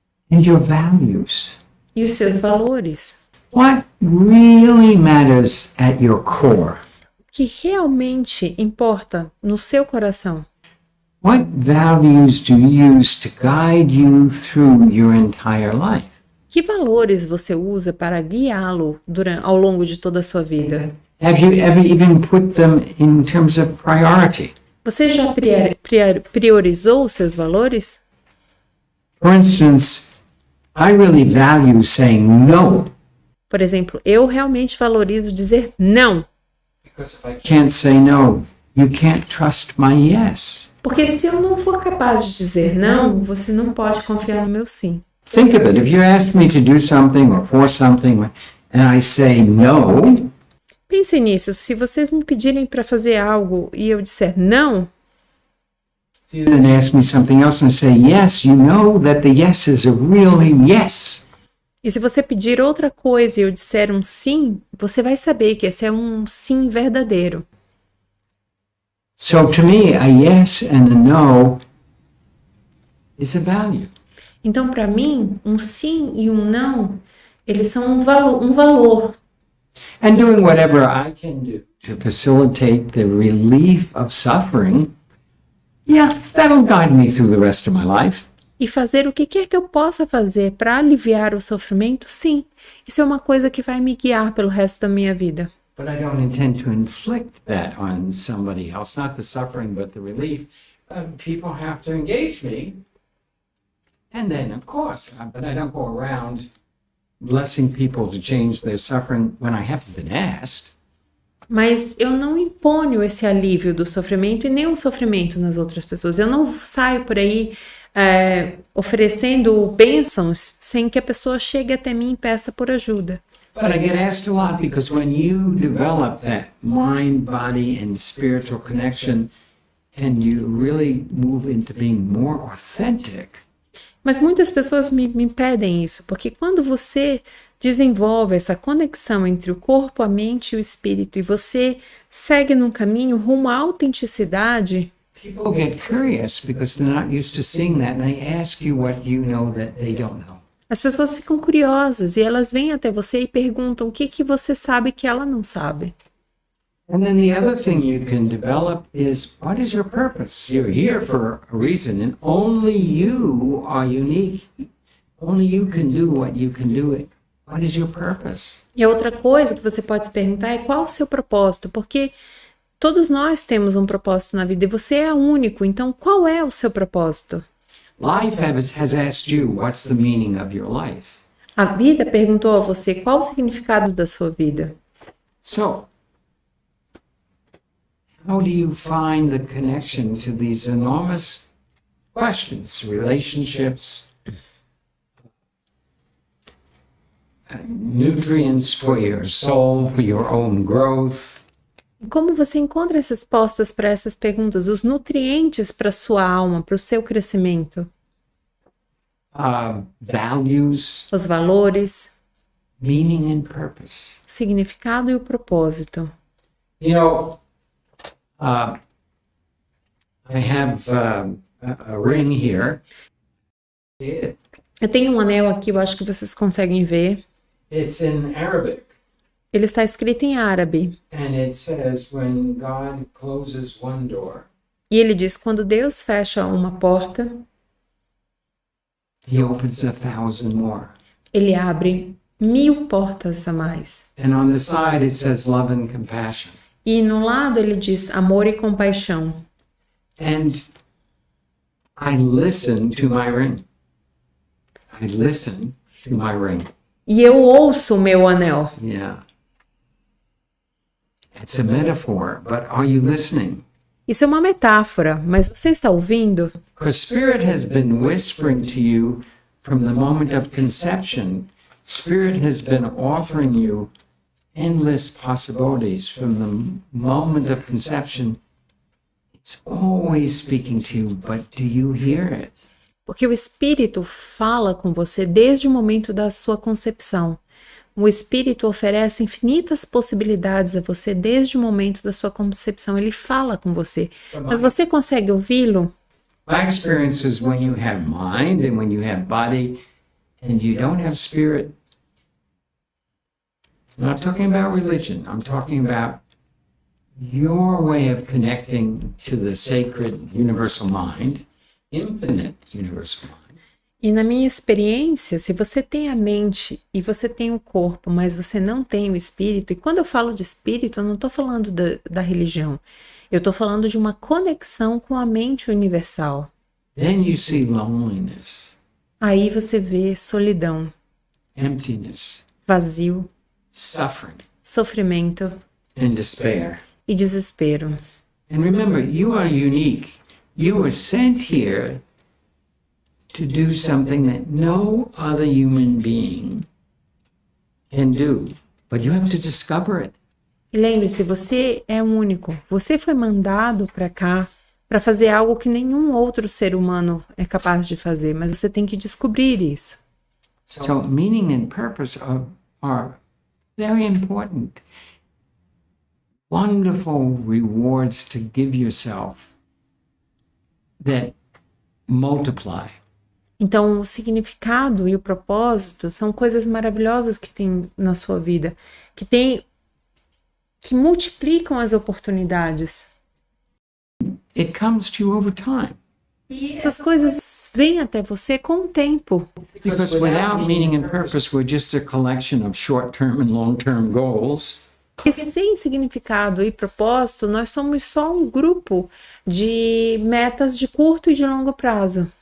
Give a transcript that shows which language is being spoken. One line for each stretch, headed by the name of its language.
English: And your values.
Portuguese: E os seus valores.
English: What really matters at your core?
Portuguese: O que realmente importa no seu coração?
English: What values do you use to guide you through your entire life?
Portuguese: Que valores você usa para guiá-lo ao longo de toda a sua vida?
English: Have you ever even put them in terms of priority?
Portuguese: Você já priorizou os seus valores?
English: For instance, I really value saying no.
Portuguese: Por exemplo, eu realmente valorizo dizer não.
English: Because if I can't say no, you can't trust my yes.
Portuguese: Porque se eu não for capaz de dizer não, você não pode confiar no meu sim.
English: Think of it. If you ask me to do something or for something and I say no,
Portuguese: Pense nisso. Se vocês me pedirem para fazer algo e eu disser não,
English: if you then ask me something else and say yes, you know that the yes is a really yes.
Portuguese: e se você pedir outra coisa e eu disser um sim, você vai saber que esse é um sim verdadeiro.
English: So to me, a yes and a no is a value.
Portuguese: Então, para mim, um sim e um não, eles são um valor.
English: And doing whatever I can do to facilitate the relief of suffering, yeah, that'll guide me through the rest of my life.
Portuguese: E fazer o que quer que eu possa fazer para aliviar o sofrimento, sim. Isso é uma coisa que vai me guiar pelo resto da minha vida.
English: But I don't intend to inflict that on somebody else, not the suffering, but the relief. People have to engage me. And then, of course, but I don't go around blessing people to change their suffering when I haven't been asked.
Portuguese: Mas eu não imponho esse alívio do sofrimento e nem o sofrimento nas outras pessoas. Eu não saio por aí oferecendo bênçãos sem que a pessoa chegue até mim e peça por ajuda.
English: But I get asked a lot because when you develop that mind, body, and spiritual connection, and you really move into being more authentic,
Portuguese: Mas muitas pessoas me pedem isso, porque quando você desenvolve essa conexão entre o corpo, a mente e o espírito, e você segue num caminho rumo à autenticidade,
English: people get curious because they're not used to seeing that, and they ask you what you know that they don't know.
Portuguese: as pessoas ficam curiosas e elas vêm até você e perguntam o que você sabe que ela não sabe.
English: And then the other thing you can develop is, what is your purpose? You're here for a reason, and only you are unique. Only you can do what you can do. What is your purpose?
Portuguese: E a outra coisa que você pode se perguntar é qual o seu propósito, porque todos nós temos um propósito na vida e você é único, então qual é o seu propósito?
English: Life has asked you, what's the meaning of your life?
Portuguese: A vida perguntou a você qual o significado da sua vida.
English: So, how do you find the connection to these enormous questions, relationships, nutrients for your soul, for your own growth?
Portuguese: E como você encontra as respostas para essas perguntas, os nutrientes para a sua alma, para o seu crescimento?
English: Values,
Portuguese: Os valores,
English: meaning and purpose.
Portuguese: o significado e o propósito.
English: You know, I have a ring here.
Portuguese: Eu tenho um anel aqui, eu acho que vocês conseguem ver.
English: It's in Arabic,
Portuguese: Ele está escrito em árabe.
English: and it says, when God closes one door,
Portuguese: E ele diz, quando Deus fecha uma porta,
English: He opens 1,000 more.
Portuguese: ele abre 1000 portas a mais.
English: And on the side it says love and compassion.
Portuguese: E no lado ele diz amor e compaixão.
English: And I listen to my ring. I listen to my ring.
Portuguese: E eu ouço o meu anel.
English: Yeah. It's a metaphor, but are you listening?
Portuguese: Isso é uma metáfora, mas você está ouvindo?
English: Because Spirit has been whispering to you from the moment of conception. Spirit has been offering you endless possibilities from the moment of conception. It's always speaking to you, but do you hear it?
Portuguese: Porque o Espírito fala com você desde o momento da sua concepção. O Espírito oferece infinitas possibilidades a você desde o momento da sua concepção. Ele fala com você. Mas você consegue ouvi-lo?
English: My experience is when you have mind and when you have body and you don't have spirit. I'm not talking about religion. I'm talking about your way of connecting to the sacred universal mind, infinite universal mind.
Portuguese: E na minha experiência, se você tem a mente e você tem o corpo, mas você não tem o espírito, e quando eu falo de espírito, eu não estou falando da religião, eu estou falando de uma conexão com a mente universal.
English: Then you see loneliness,
Portuguese: Aí você vê solidão,
English: emptiness,
Portuguese: vazio,
English: suffering,
Portuguese: sofrimento
English: and despair.
Portuguese: e desespero.
English: And remember, you are unique. You were sent here to do something that no other human being can do. But you have to discover it.
Portuguese: E lembre-se, você é único. Você foi mandado para cá para fazer algo que nenhum outro ser humano é capaz de fazer, mas você tem que descobrir isso.
English: So meaning and purpose are very important. Wonderful rewards to give yourself that multiply.
Portuguese: Então, o significado e o propósito são coisas maravilhosas que tem na sua vida, que multiplicam as oportunidades.
English: It comes to you over time.
Portuguese: Essas coisas vêm até você com o tempo.
English: Because without meaning and purpose, we're just a collection of short-term and long-term goals.
Portuguese: E sem significado e propósito, nós somos só um grupo de metas de curto e de longo prazo.